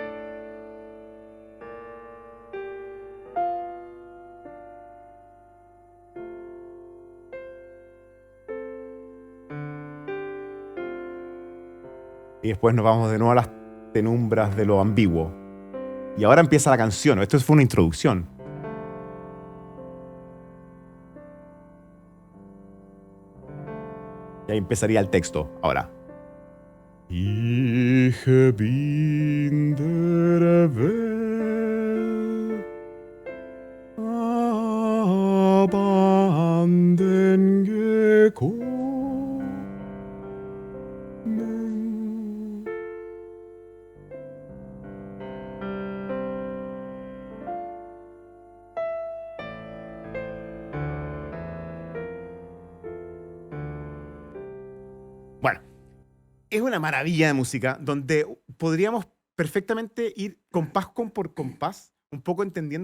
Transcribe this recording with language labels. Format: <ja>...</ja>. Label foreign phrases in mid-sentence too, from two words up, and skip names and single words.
<es>Y después nos vamos de nuevo a las penumbras de lo ambiguo. Y ahora empieza la canción. Esto fue una introducción. Y ahí empezaría el texto. Ahora.</es> <de>Ich bin der Welt abhanden gekommen.</de> <es>Bueno, es una maravilla de música donde podríamos perfectamente ir compás por compás, un poco entendiendo</es>